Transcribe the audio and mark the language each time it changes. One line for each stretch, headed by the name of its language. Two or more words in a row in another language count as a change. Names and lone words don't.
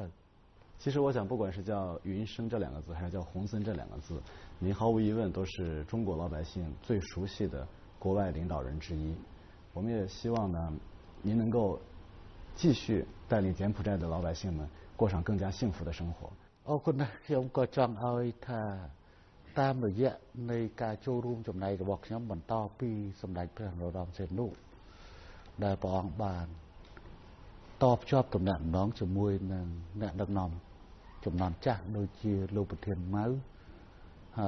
Chinese: 其实我想，不管是叫云生这两个字，还是叫洪森这两个字，您毫无疑问都是中国老百姓最熟悉的国外领导人之一。我们也希望呢，您能够继续带领柬埔寨的老百姓们过上更加幸福的生活。
Khmer: អរគុណណាស់ខ្ញុំក៏ចង់ឲ្យថាតាមរយៈនៃការចូលរួមចំណែករបស់ខ្ញុំបន្តពីសម្ដេចព្រះនរោត្តមសីហនុដែលព្រះអង្គបាន តបភ្ជាប់ទំនាក់ទំនងជាមួយនឹងអ្នកដឹកនាំចំនួនចាស់ដូចជាលោកប្រធានម៉ៅហើយ